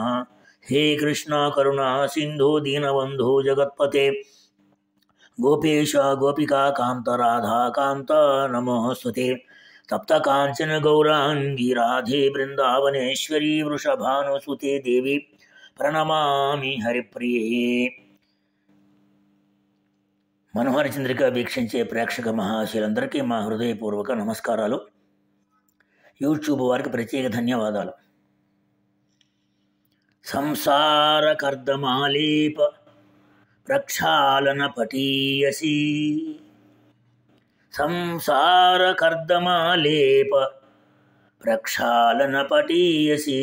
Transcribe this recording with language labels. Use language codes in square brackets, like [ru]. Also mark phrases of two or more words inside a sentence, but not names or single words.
[sa] हे कृष्णा करुणा सिन्धु दीनबन्धु जगत्पते गोपेश गोपिका कान्त राधा कान्त नमोऽस्तुते। तप्त काञ्चन गौराङ्गी राधे वृन्दावनेश्वरी वृषभानुसुते देवी प्रणमामि हरिप्रिये। [te] మనోహర చంద్రిక వీక్షించే ప్రేక్షక మహాశయులందరికీ మా హృదయపూర్వక నమస్కారాలు. యూట్యూబ్ వారికి ప్రత్యేక ధన్యవాదాలు. [sa] సంసార కర్దమాలేప ప్రక్షాళన పటీయసి, సంసార కర్దమాలేప ప్రక్షాళన పటీయసి.